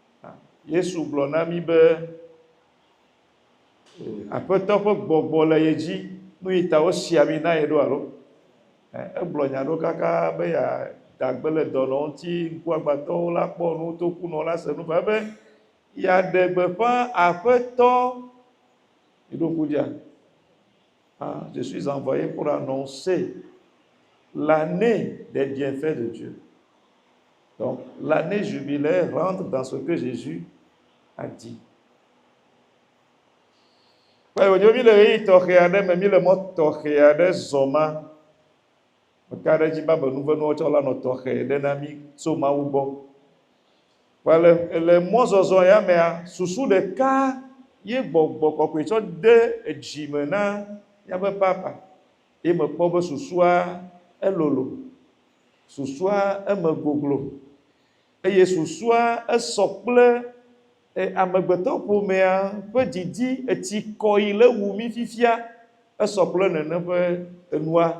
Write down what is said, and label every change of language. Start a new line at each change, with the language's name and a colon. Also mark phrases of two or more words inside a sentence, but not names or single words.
Ewe: Yesu gblɔ na mi be aƒetɔ ƒe gbɔgbɔ le ye dzi nu yi ta wosi ami na ye ɖo alo egblɔ nya ɖo kaka be yeadagbe le dɔnɔ ŋuti ŋkuagbãtɔwo la kpɔ nu tokunɔ la se nu va be yeaɖe gbeƒã aƒetɔ iɖoku dia
French: je suis envoyé pour annoncer l'année des bienfaits de Dieu. Donc l'année jubilaire rentre dans ce que Jésus a dit.
Ewe: Wònyo mi le ɣeyiɣi tɔxɛ aɖe me, mi le mɔ tɔxɛ aɖe zɔ ma, meka ɖe dzi ba be nuvenuwo tsɔ la nɔ tɔxɛ ɖe na mi tso Mawu gbɔ. Le mɔzɔzɔ ya mea, susu ɖeka ye gbɔgbɔ kɔkɔe tsɔ de dzime na míaƒe papa, ye mekpɔ be susua elolo, susua eme goglo, eye susua esɔ kple amegbetɔƒomea ƒe didi etsikɔ yi le wu mi fifia esɔ kple nene ƒe enua.